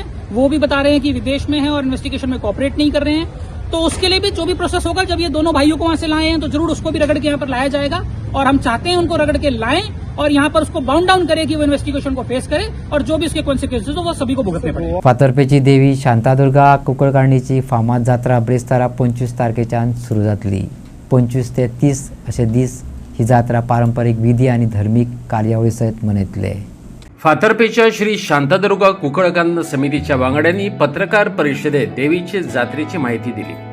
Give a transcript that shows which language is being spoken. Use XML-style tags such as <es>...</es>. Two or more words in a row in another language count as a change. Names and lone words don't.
<hi>वो भी बता रहे हैं कि विदेश में है और इन्वेस्टिगेशन में कोऑपरेट नहीं कर रहे हैं। तो उसके लिए भी जो भी प्रोसेस होगा, जब ये दोनों भाइयों को वहां से लाए हैं तो जरूर उसको भी रगड़ के यहाँ पर लाया जाएगा। और हम चाहते हैं उनको रगड़ के लाएं और यहाँ पर उसको</hi> <en>bound down</en> <hi>करे कि वो इन्वेस्टिगेशन को फेस करे और जो भी उसके कॉन्सिक्वेंसेस हो वो सभी को भुगतने पड़े।</hi> <kok>फातर्पेची देवी शांतादुर्गा कुंकळकारणीची फामाद जात्रा ब्रेस्तारा 25 तारखेच्यान सुरू जातली। 25 ते 30 असे दीस ही जात्रा पारंपरिक विधी आणि धार्मिक कार्यावळी सहित मनयतले। फातर्पेच्या श्री शांतादुर्गा कुंकळकांड समितीच्या वांगड्यांनी पत्रकार परिषदेत देवीचे जात्रेची माहिती दिली।</kok>